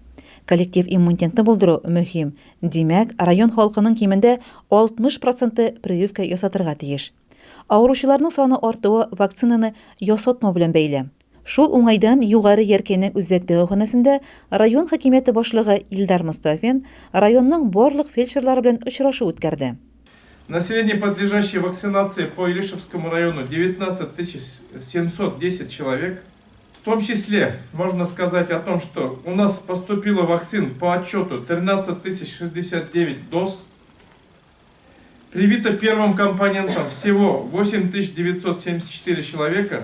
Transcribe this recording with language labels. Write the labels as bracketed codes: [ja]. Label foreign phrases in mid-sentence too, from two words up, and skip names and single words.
[tt] Коллектив иммунитетны булдыру мөһим. Димәк, район халкының кимендә 60% прививка ясатырга тиеш. Авыручыларның саны артуы вакцинаны ясатмау белән бәйле. Шул уңайдан югары Яркәйнең үзәк дәваханәсендә район хакимияте башлыгы Илдар Мустафин районның барлык фельдшерлары белән очрашу үткәрде. [ru] Население, подлежащее вакцинации по Илишевскому району, 19 710 человек. В том числе можно сказать о том, что у нас поступило вакцин по отчету 13 069 доз. Привито первым компонентом всего 8 974 человека.